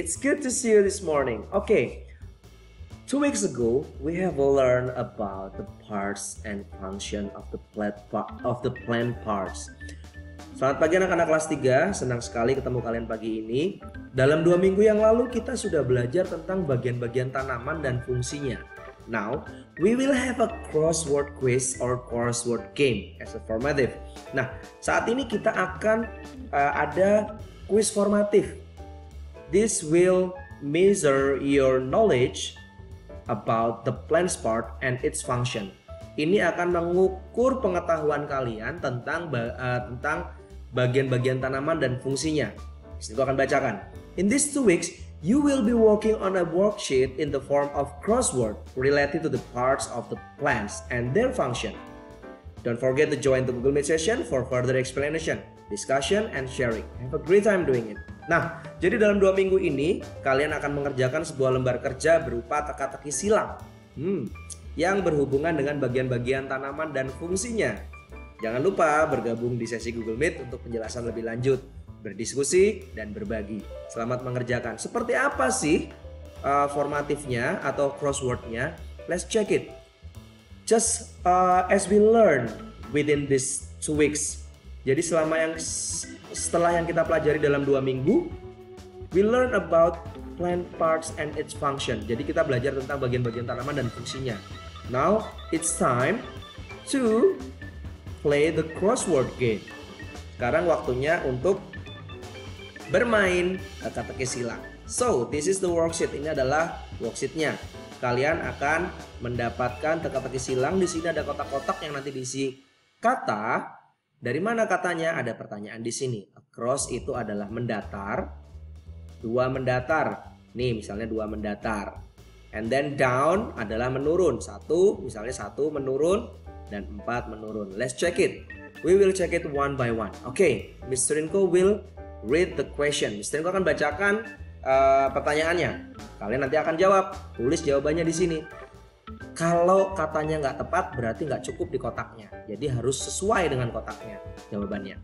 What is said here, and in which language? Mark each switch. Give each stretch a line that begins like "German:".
English: It's good to see you this morning. Okay, 2 weeks ago we have learned about the parts and function of the plant parts.
Indonesian: Selamat pagi anak-anak kelas 3, senang sekali ketemu kalian pagi ini. Dalam 2 minggu yang lalu kita sudah belajar tentang bagian-bagian tanaman dan fungsinya.
English: Now, we will have a crossword quiz or crossword game as a formative.
Indonesian: Nah, saat ini kita akan ada quiz formatif.
English: This will measure your knowledge about the plant's part and its function.
Indonesian: Ini akan mengukur pengetahuan kalian tentang bagian-bagian tanaman dan fungsinya. Saya akan bacakan.
English: In these 2 weeks, you will be working on a worksheet in the form of crossword related to the parts of the plants and their function. Don't forget to join the Google Meet session for further explanation, discussion, and sharing. Have a great time doing it.
Indonesian: Nah, jadi dalam 2 minggu ini, kalian akan mengerjakan sebuah lembar kerja berupa teka-teki silang yang berhubungan dengan bagian-bagian tanaman dan fungsinya. Jangan lupa bergabung di sesi Google Meet untuk penjelasan lebih lanjut, berdiskusi, dan berbagi. Selamat mengerjakan. Seperti apa sih formatifnya atau crosswordnya?
English: Let's check it. Just as we learn within these 2 weeks.
Indonesian: Jadi setelah yang kita pelajari dalam 2 minggu,
English: we learn about plant parts and its function.
Indonesian: Jadi kita belajar tentang bagian-bagian tanaman dan fungsinya.
English: Now it's time to play the crossword game.
Indonesian: Sekarang waktunya untuk bermain teka-teki silang.
English: So, this is the worksheet.
Indonesian: Ini adalah worksheetnya. Kalian akan mendapatkan teka-teki silang. Di sini ada kotak-kotak yang nanti diisi kata. Dari mana katanya? Ada pertanyaan di sini. Across itu adalah mendatar. 2 mendatar. Nih, misalnya 2 mendatar.
English: And then
Indonesian: down adalah menurun. 1, misalnya 1 menurun dan 4 menurun.
English: Let's check it. We will check it one by one. Okay, Mr. Rinko will read the question.
Indonesian: Mr. Rinko akan bacakan pertanyaannya. Kalian nanti akan jawab. Tulis jawabannya di sini. Kalau katanya nggak tepat, berarti nggak cukup di kotaknya. Jadi harus sesuai dengan kotaknya jawabannya.